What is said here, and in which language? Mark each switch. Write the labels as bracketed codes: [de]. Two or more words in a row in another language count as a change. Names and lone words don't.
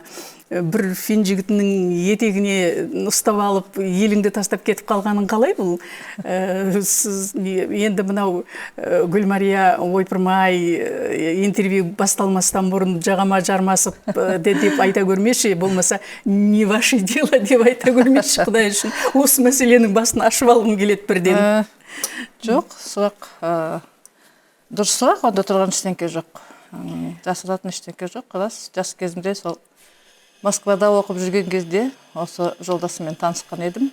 [kk] Бір фин жігітінің етегіне ұстап алып, еліңді тастап кетіп қалғаның қалай бұл? Енді мынау Гүлмария ойпырмай интервью басталмастан бұрын жағама жармасып деп айта көрмеші, болмаса [ru] не ваше дело [kk] деп айта көрмеші, Құдай үшін. Осы мәселенің басын ашып алғым келеді бірден. Жоқ, сұрақ дұрыс сұрақ, онда тұрған ештеңке жоқ. Жасыратын ештеңке жоқ. Рас, жас кезімде сол Москвада оқып жүрген кезде осы жолдасыммен танысқан едім.